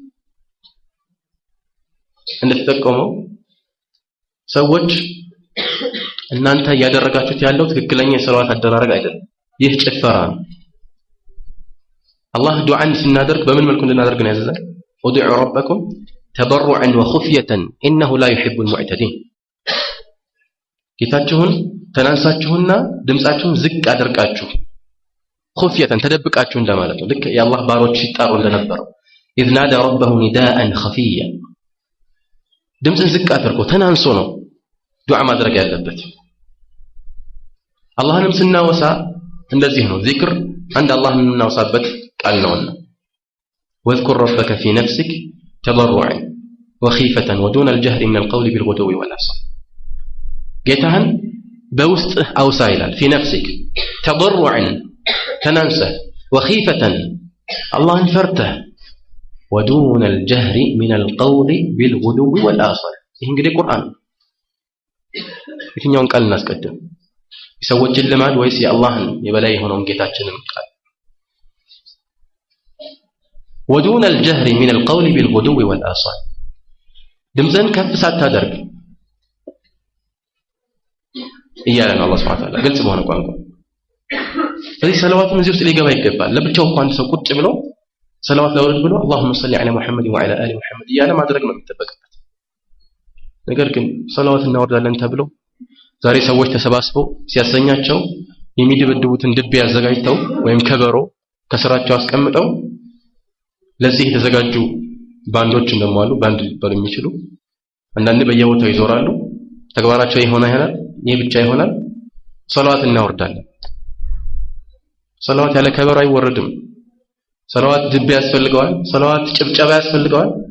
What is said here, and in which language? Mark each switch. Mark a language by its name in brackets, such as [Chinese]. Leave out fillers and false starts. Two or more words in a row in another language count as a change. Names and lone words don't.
[Amharic] እንደተጠቆመው ሰዎች እናንተ ያደረጋችሁት ያለው ትክክለኛ የሰላዋት አደራረግ አይደለም ይህ ጭፈራ ነው አላህ ዱዓን ስናደርግ በምን መልኩ እንድናደርግ ነው ያዘዘን [Arabic] ادعوا ربكم تضرعا وخفية انه لا يحب المعتدين [Amharic] ጌታችሁን ተናንሳችሁና ድምጻችሁን ዝቅ አድርጋችሁ خفية ተደብቃችሁ እንደማለት ነው ልክ የአላህ ባሮች ሲጣሩ እንደነበረው [Arabic] إذ نادى ربه نداء خفيا [Amharic] ድምጽን ዝቅ አድርጎ ተናንሶ ነው ዱዓ ማድረግ ያለበት አላህንም ስናወሳ እንደዚህ ነው ዚክር [Arabic] عند الله [Amharic] እናወሳበት ቃል ነውና [Arabic] واذكر ربك في نفسك تضرعا وخيفة ودون الجهر من القول بالغدو والآصال [Amharic] ጌታህን በውስጥህ አውሳ ይላል [Arabic] في نفسك تضرعا [Amharic] تنانسه وخيفة اللهን ፈርተህ [Arabic] ودون الجهر من القول بالغدو والآصال [Amharic] ይህ እንግዲህ ቁርአን የትኛውን ቃል እናስቀድም የሰዎችን ልማድ ወይስ የአላህን የበላይ የሆነውን ጌታችንን ቃል [Arabic] ودون الجهر من القول بالغدو والآصال [Amharic] ድምፅን ከፍ ሳታደርግ እያለ ነው አላህ [Arabic] سبحانه وتعالى [Amharic] ግልጽ በሆነ ቋንቋ ስለዚህ ሰላዋቱን እዚህ ውስጥ ሊገባ ይገባል ለብቻው እንኳን ሰው ቁጭ ብሎ ሰላዋት ለወርድ ብሎ [Arabic] اللهم صل على محمد وعلى ال محمد [Amharic] እያለ ማድረግ ነው የሚጠበቅበት ነገር ግን ሰላዋት እናወርዳለን ተብሎ ዛሬ ሰዎች ተሰባስበው ሲያሰኛቸው የሚደበድቡትን ድብ ያዘጋጅተው ወይም ከበሮ ከስራቸው አስቀምጠው ለዚህ የተዘጋጁ ባንዶች እንደማሉ ባንድ ሊባሉ የሚችሉ አንዳንድ በየቦታው ይዞራሉ ተግባራቸው ይሆናል ይህ ብቻ ይሆናል ሰላዋት እናወርዳለን ሰላዋት ያለ ከበሮ አይወረድም ሰላዋት ድብ ያስፈልገዋል ሰላዋት ጭብጨባ ያስፈልገዋል